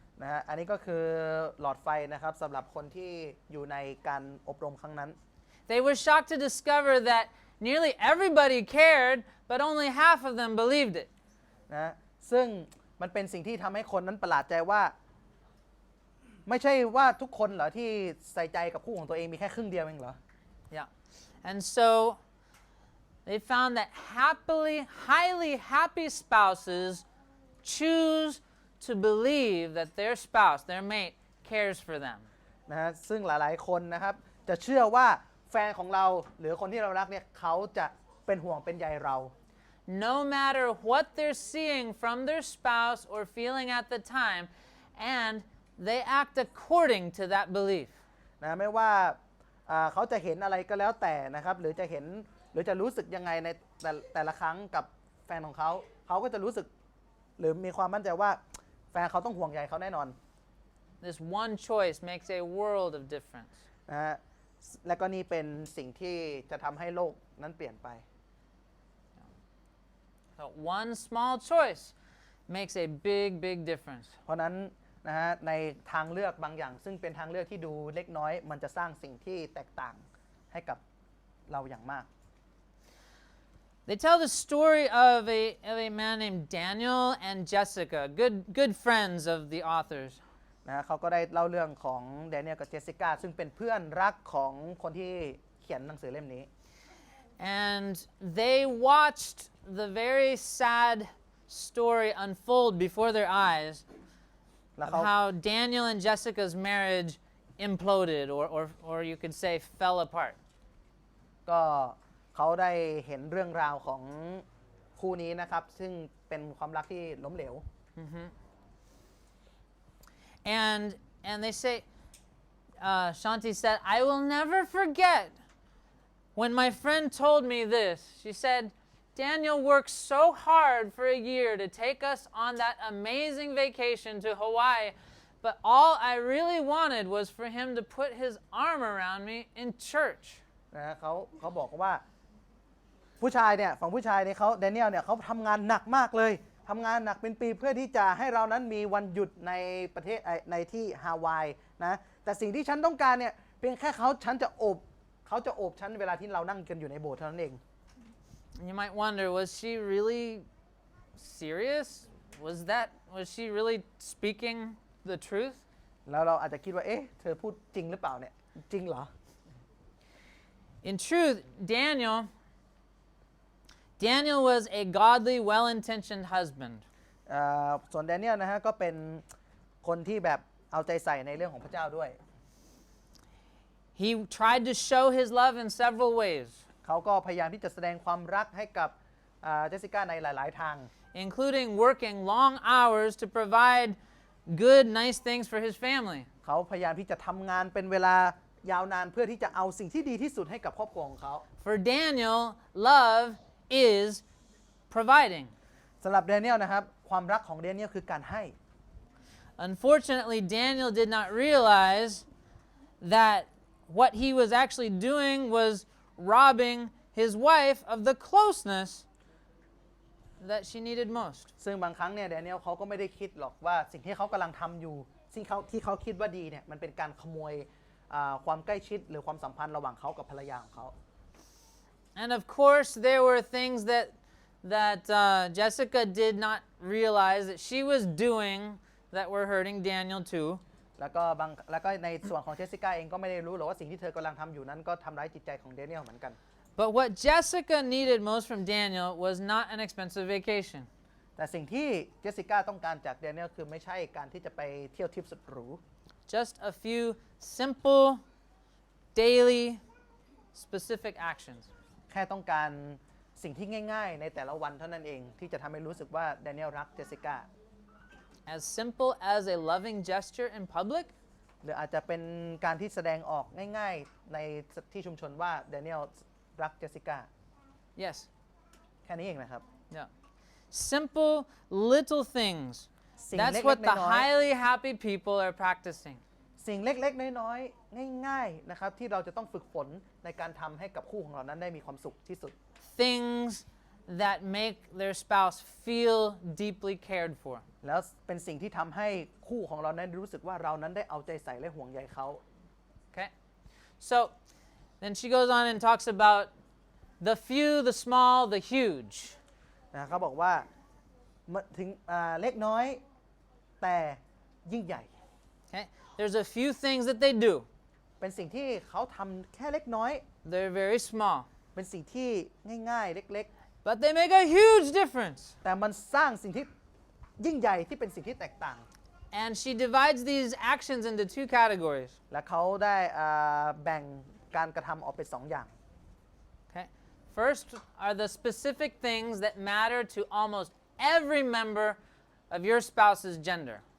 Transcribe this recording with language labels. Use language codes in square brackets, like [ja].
[th] นะฮะอันนี้ก็คือหลอดไฟนะครับสำหรับคนที่อยู่ในการอบรมครั้งนั้น [en] They were shocked to discover that nearly everybody cared, but only half of them believed it. [th] นะซึ่งมันเป็นสิ่งที่ทำให้คนนั้นประหลาดใจว่าไม่ใช่ว่าทุกคนเหรอที่ใส่ใจกับคู่ของตัวเองมีแค่ครึ่งเดียวเองเหรอ [en] Yeah. And so they found that highly happy spouses choose to believe that their spouse, their mate, cares for them. [th] นะฮะซึ่งหลายๆคนนะครับจะเชื่อว่าแฟฟนของเราหรือคนที่เรารักเนี่ยเขาจะเป็นห่วงเป็นใยเรา [en] no matter what they're seeing from their spouse or feeling at the time, and they act according to that belief. [th] นะไม่ว่าเขาจะเห็นอะไรก็แล้วแต่นะครับหรือจะเห็นหรือจะรู้สึกยังไงในแต่ละครั้งกับแฟนของเขาเขาก็จะรู้สึกหรือมีความมั่นใจว่าแฟนเขาต้องห่วงใยเขาแน่นอน [en] This one choice makes a world of difference. [th] นะฮะและก็นี่เป็นสิ่งที่จะทำให้โลกนั้นเปลี่ยนไป [en] So one small choice makes a big difference. [th] เพราะนั้นนะฮะในทางเลือกบางอย่างซึ่งเป็นทางเลือกที่ดูเล็กน้อยมันจะสร้างสิ่งที่แตกต่างให้กับเราอย่างมาก [en] They tell the story of a man named Daniel and Jessica, good friends of the authors. [th] นะเขาก็ได้เล่าเรื่องของแดเนียลกับเจสสิก้าซึ่งเป็นเพื่อนรักของคนที่เขียนหนังสือเล่มนี้ [en] And they watched the very sad story unfold before their eyes of how Daniel and Jessica's marriage imploded, or you could say fell apart. [th] ก็เขาได้เห็นเรื่องราวของคู่นี้นะครับซึ่งเป็นความรักที่ล้มเหลว [en] And they say, Shanti said, I will never forget when my friend told me this. She said, Daniel worked so hard for a year to take us on that amazing vacation to Hawaii, but all I really wanted was for him to put his arm around me in church. [th] นะเขาบอกว่าผู้ชายเนี่ยฝั่งผู้ชายเนี่ยเขาแดเนียลเนี่ยเขาทำงานหนักมากเลยทำงานหนักเป็นปีเพื่อที่จะให้เรานั้นมีวันหยุดในประเทศในที่ฮาวายนะแต่สิ่งที่ฉันต้องการเนี่ยเพียงแค่เขาจะโอบฉันเวลาที่เรานั่งกันอยู่ในโบสถ์เท่านั้นเอง [en] You might wonder, was she really serious? Was she really speaking the truth? [th] แล้วเราอาจจะคิดว่าเอ๊ะเธอพูดจริงหรือเปล่าเนี่ยจริงเหรอ [en] In truth, Daniel was a godly, well-intentioned husband. [th] ส่วนแดเนียลนะฮะก็เป็นคนที่แบบเอาใจใส่ในเรื่องของพระเจ้าด้วย [en] He tried to show his love in several ways, [th] เขาก็พยายามที่จะแสดงความรักให้กับเจสสิก้าในหลายๆทาง [en] including working long hours to provide good, nice things for his family. [th] เขาพยายามที่จะทำงานเป็นเวลายาวนานเพื่อที่จะเอาสิ่งที่ดีที่สุดให้กับครอบครัวของเขา [en] For Daniel, love is providing. [th] สำหรับแดเนียลนะครับความรักของแดเนียลคือการให้ [en] Unfortunately, Daniel did not realize that what he was actually doing was robbing his wife of the closeness that she needed most. [th] ซึ่งบางครั้งเนี่ยแดเนียลเขาก็ไม่ได้คิดหรอกว่าสิ่งที่เขากำลังทำอยู่สิ่งที่เขาคิดว่าดีเนี่ยมันเป็นการขโมยความใกล้ชิดหรือความสัมพันธ์ระหว่างเขากับภรรยาของเขา [en] And of course, there were things that Jessica did not realize that she was doing that were hurting Daniel too. [th] แล้วก็ในส่วนของเจสสิก้าเองก็ไม่ได้รู้หรอกว่าสิ่งที่เธอกำลังทำอยู่นั้นก็ทำร้ายจิตใจของแดเนียลเหมือนกัน [en] But what Jessica needed most from Daniel was not an expensive vacation. [th] แต่สิ่งที่เจสสิก้าต้องการจากแดเนียลคือไม่ใช่การที่จะไปเที่ยวทริปสุดหรู [en] Just a few simple, daily, specific actions. [th] แค่ต้องการสิ่งที่ง่ายๆในแต่ละวันเท่านั้นเองที่จะทำให้รู้สึกว่าแดเนียลรักเจสสิก้า [en] As simple as a loving gesture in public, [th] หรืออาจจะเป็นการที่แสดงออกง่ายๆในที่ชุมชนว่าแดเนียลรักเจสสิก้า [en] yes, [th] แค่นี้เองนะครับ [en] yeah. Simple little things. [th] สิ่ง [en] That's [th] เล็ก [en] what [th] ๆ [en] the [th] น้อย [en] highly happy people are practicing. [th] ๆสิ่งเล็กๆน้อยๆง่ายๆนะครับที่เราจะต้องฝึกฝนในการทำให้กับคู่ของเรานั้นได้มีความสุขที่สุด [en] Things that make their spouse feel deeply cared for. [th] แล้วเป็นสิ่งที่ทำให้คู่ของเรานั้นรู้สึกว่าเรานั้นได้เอาใจใส่และห่วงใยเขา [en] Okay? So then she goes on and talks about the few, the small, the huge. [th] นะเขาบอกว่าถึงเล็กน้อยแต่ยิ่งใหญ่ [en] Okay? There's a few things that they do. [th] เป็นสิ่งที่เขาทำแค่เล็กน้อย [en] They're very small, [th] เป็นสิ่งที่ง่ายๆเล็ก [en] but they make a huge difference. [th] ๆแต่มันสร้างสิ่งที่ยิ่งใหญ่ที่เป็นสิ่งที่แตกต่าง [en] And she divides these actions into two categories. [th] และเขาได้แบ่ง การกระทำออกเป็น2อย่าง [en] Okay. First are the specific things that matter to almost every member of your spouse's gender.